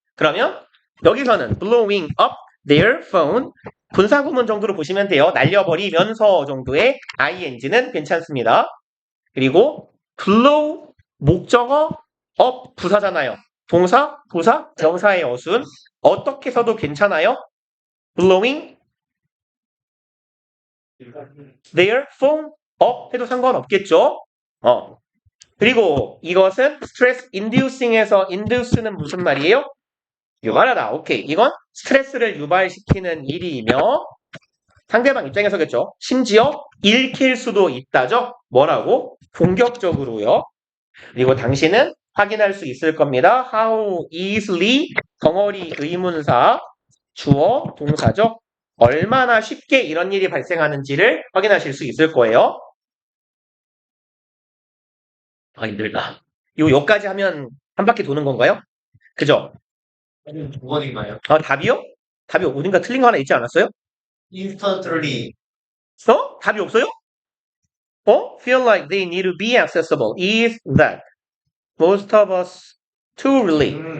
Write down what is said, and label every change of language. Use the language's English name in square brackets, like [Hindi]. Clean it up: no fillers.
[Korean] 그러면 여기서는 [English] blowing up their phone [Korean] 분사구문 정도로 보시면 돼요. 날려버리면서 정도의 ing는 괜찮습니다. 그리고 blow 목적어 up 부사잖아요. 동사, 부사, 명사의 어순 어떻게 써도 괜찮아요. [English] blowing their phone up [Korean] 해도 상관없겠죠. 그리고 이것은 stress inducing에서 induce는 무슨 말이에요? 유발하다. 오케이. 이건 스트레스를 유발시키는 일이며 상대방 입장에서겠죠. 심지어 읽힐 수도 있다죠. 뭐라고? 공격적으로요. 그리고 당신은 확인할 수 있을 겁니다. [English] How easily [Korean] 덩어리 의문사 주어 동사죠. 얼마나 쉽게 이런 일이 발생하는지를 확인하실 수 있을 거예요. 힘들다. 요까지 하면 한 바퀴 도는 건가요? 그죠? 5번인가요? 답이요? 답이 어딘가 틀린 거 하나 있지 않았어요? [English] instantly. [Korean] 답이 없어요? [English] Feel like they need to be accessible. Is that most of us too really?